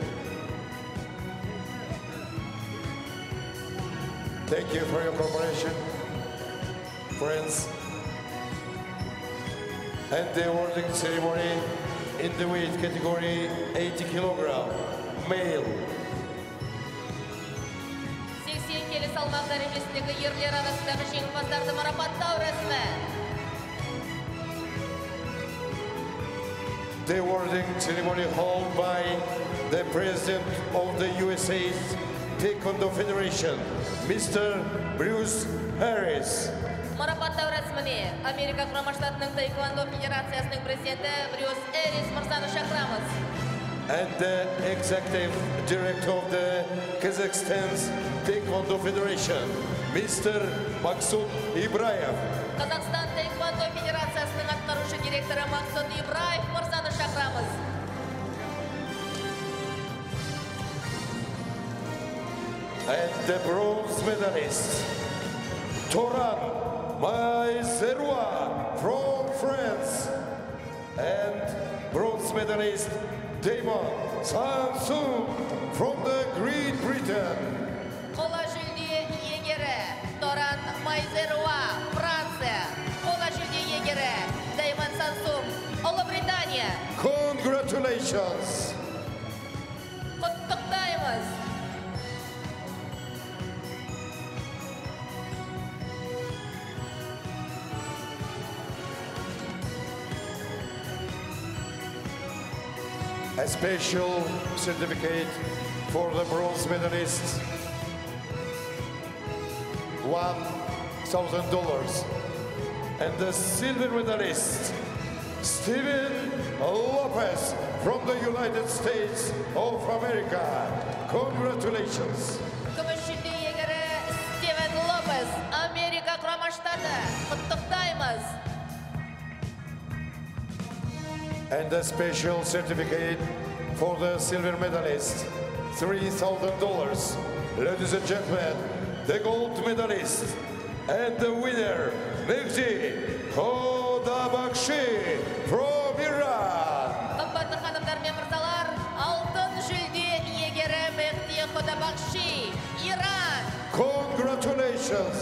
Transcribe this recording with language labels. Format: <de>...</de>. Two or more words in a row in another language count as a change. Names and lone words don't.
<en>Thank you for your cooperation, friends. And the awarding ceremony in the weight category 80 kilogram, male.</en> <kk>80 келі салмақ дәрежесіндегі ерлер арасындағы жеңімпаздарды марапаттау рәсімі.</kk> <en>The awarding ceremony held by the President of the USA's Taekwondo Federation, Mr. Bruce Harris.</en> <kk>Марапаттау рәсіміне Америка Құрама Штатының Таеквондо Федерациясының президенті Брюс Эрис мырзаны шақырамыз.</kk> <en>And the Executive Director of the Kazakhstan's Taekwondo Federation, Mr. Maksud Ibrayev.</en> <kk>Қазақстан Таеквондо Федерациясының атқарушы директоры Максут Ибраев мырзаны шақырамыз.</kk> <en>And the bronze medalist, Toran Maizerwa from France. And bronze medalist, Damon Samsung from the Great Britain.</en> <kk>Қола жүлде егері Торан Азеруа, Франция. Қола жүлде егері Дайман Сансум, Ұлыбритания.</kk> <en>Congratulations.</en> <kk>Құттықтаймыз.</kk> <en>A special certificate for the bronze medalist. $1,000. And the silver medalist, Steven Lopez from the United States of America. Congratulations.</en> <kk>Күміс жүлде егері Стивен Лопес, Америка құрама штаты. Құттықтаймыз.</kk> <en>And a special certificate for the silver medalist, $3,000. Ladies and gentlemen, the gold medalist and the winner, Mehdi Kodabakshi from Iran.</en> <kk>Қымбатты ханымдар мен мырзалар, алтын жүлде егері Мехди Ходабакши, Иран.</kk> <en>Congratulations.</en>